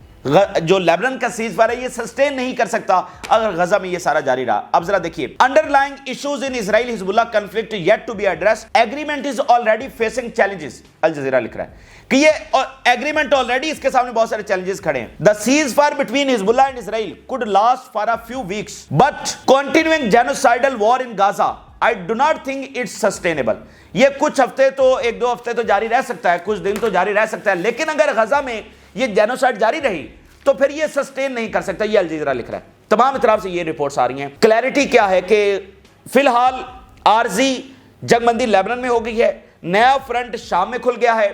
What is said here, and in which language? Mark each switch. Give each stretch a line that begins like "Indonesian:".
Urdu: جو لیبنان کا cease fire ہے یہ سسٹین نہیں کر سکتا اگر غزہ میں یہ سارا جاری رہا. اب ذرا دیکھیے,
English: Underlying issues in Israel Hezbollah conflict yet to be addressed, agreement is already facing challenges.
Urdu: Al Jazeera لکھ رہا ہے کہ یہ ایگریمنٹ آلریڈی اس کے سامنے بہت سارے چیلنجز کھڑے ہیں.
English: The ceasefire between Hezbollah and Israel could last for a few weeks, but continuing genocidal war in Gaza, I do not think it's sustainable.
Urdu: یہ کچھ ہفتے تو, ایک دو ہفتے تو جاری رہ سکتا ہے, کچھ دن تو جاری رہ سکتا ہے, لیکن اگر غزہ میں یہ جینوسائیڈ جاری رہی تو پھر یہ سسٹین نہیں کر سکتا. یہ الجزیرہ لکھ رہا ہے. تمام اطراف سے یہ رپورٹس آ رہی ہیں. کلیئرٹی کیا ہے کہ فی الحال عارضی جنگ بندی لیبنان میں ہو گئی ہے, نیا فرنٹ شام میں کھل گیا ہے.